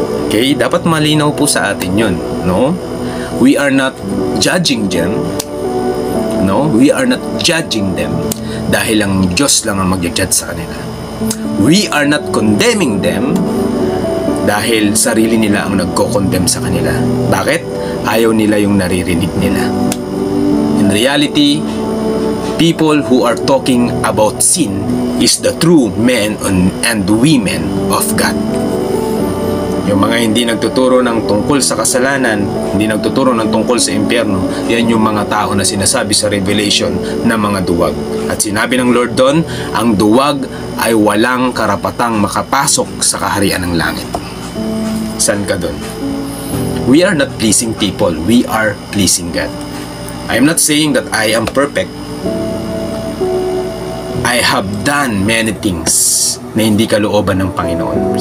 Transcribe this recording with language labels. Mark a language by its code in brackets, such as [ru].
[tl] Okay, dapat malinaw po sa atin yun, no? [en] We are not judging them. No, we are not judging them [tl] dahil ang Diyos lang ang mag-judge sa kanila. [en] We are not condemning them [tl] dahil sarili nila ang nagko-condemn sa kanila. Bakit? Ayaw nila yung naririnig nila. [en] In reality, people who are talking about sin is the true men and women of God. [tl] Yung mga hindi nagtuturo ng tungkol sa kasalanan, hindi nagtuturo ng tungkol sa impyerno, yan yung mga tao na sinasabi sa Revelation na mga duwag. At sinabi ng Lord doon, ang duwag ay walang karapatang makapasok sa kaharian ng langit. San ka doon? [en] We are not pleasing people, we are pleasing God. I am not saying that I am perfect. I have done many things [tl] na hindi kalooban ng Panginoon.